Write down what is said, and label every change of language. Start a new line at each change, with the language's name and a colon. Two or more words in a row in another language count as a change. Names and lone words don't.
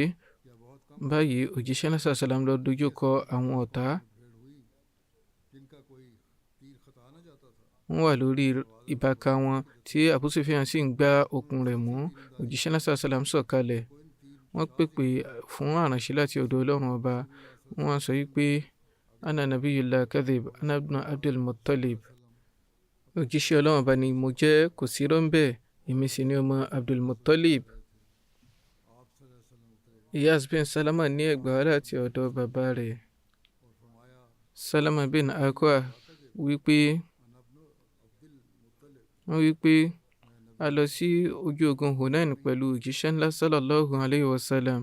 Yoruba: Báyìí òjíṣẹ́ ńlá
Arabic: صلى الله عليه وسلم
Yoruba: lọ dojú kọ àwọn ọ̀tá. wọ́n wà lórí ìbáka wọn tí Abu Sufyan sì ń gbá okùn rẹ̀ mú. Òjíṣẹ́ náà sàlám sọ̀kalẹ̀, wọ́n pèpè fún àránṣẹ́ láti ọ̀dọ̀ Ọlọ́run ọba. Wọ́n sọ wípé
Arabic: أنا نبي الله كذب أنا ابن عبد المطلب,
Yoruba: òjíṣẹ́ Ọlọ́run ọba ni mo jẹ́, kò sí irọ́ ńbẹ̀, èmi sì ni ọmọ Abdul Muttalib. Iyas bin Salama ní ẹgbàá wá láti ọ̀dọ̀ bàbá rẹ̀ Salama bin Akwa wípé a lọ sí ojú ogun Hunain pẹ̀lú òjíṣẹ́ ńlá
Arabic: صلى الله عليه وسلم.